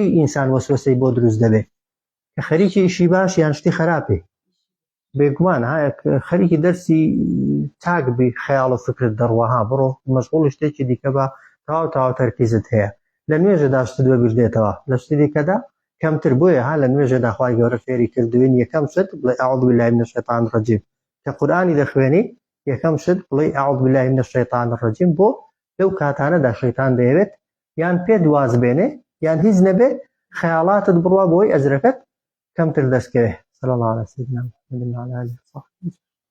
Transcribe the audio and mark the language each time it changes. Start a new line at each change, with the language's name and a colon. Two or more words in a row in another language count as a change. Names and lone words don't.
Central Kurdish: ئینسان وەسوسەی بۆ دروست دەبێت کە خەریکی ئیشی باش یان شتی خراپێ بێگومان خەریکی دەرسی تاک بی خەیاڵ و فکرت دەڕوەها بڕۆ مەشغوڵ شتێکی دیکە بە تەواو تەرکیزت هەیە لە نوێژەدا شت دووە بیردێتەوە لە شتی دیکەدا کەمتر بۆیە ها لە نوێژەدا خوای گەورە فێری کردوین یەکەم شت بڵێ
Arabic: ئەعوذ بالله من الشیطان الرجیم
Central Kurdish: کە قورئانی دەخوێنی یەکەم شت بڵێ
Arabic: ئەعوذ بالله من الشیطان الرجیم
Central Kurdish: بۆ لەو کاتانەدا شەیطان دەیەوێت یان پێ دواز بێنێ یان هیچ نەبێ خەیاڵاتت بڕوا بۆی ئەجرەکەت کەمتر دەستکەوێ
Arabic: صلی الله علیه وسلم